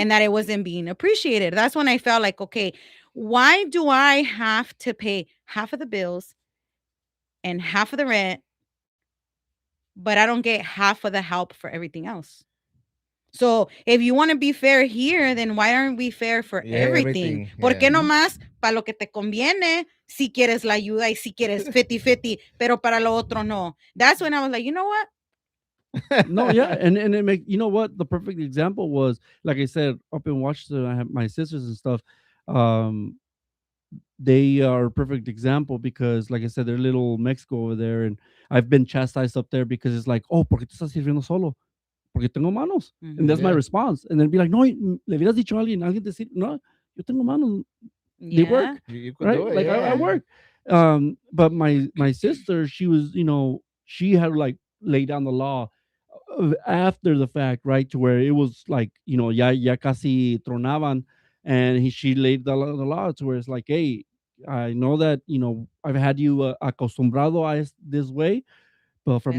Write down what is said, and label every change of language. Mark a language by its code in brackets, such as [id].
[en] and that it wasn't being appreciated. That's when I felt like, okay, why do I have to pay half of the bills and half of the rent, but I don't get half of the help for everything else? So if you want to be fair here, then why aren't we fair for Yeah, everything? everything. [es] ¿Por qué [en] Yeah. [es] nomás para lo que te conviene si quieres la ayuda y si quieres 50-50, pero para lo otro no? [en] That's when I was like, you know what? No, yeah, and it make what the perfect example was. Like I said, up in Washington, I have my sisters and stuff. Um, they are a perfect example because, like I said, they're little Mexico over there, and I've been chastised up there because it's like, oh, [es] ¿por qué te estás sirviendo solo? Porque tengo manos, [en] and that's my Yeah. response. And then be like, [es] no, le hubieras dicho a alguien, alguien te sirve. No, yo tengo manos, [en] they Yeah. work, You could right? do it. Like I work. But my sister, she was, she had to like lay down the law after the fact, right? To where it was like, [es] ya casi tronaban, [en] and she laid the law to where it's like, hey, I know that I've had you acostumbrado a this way, but from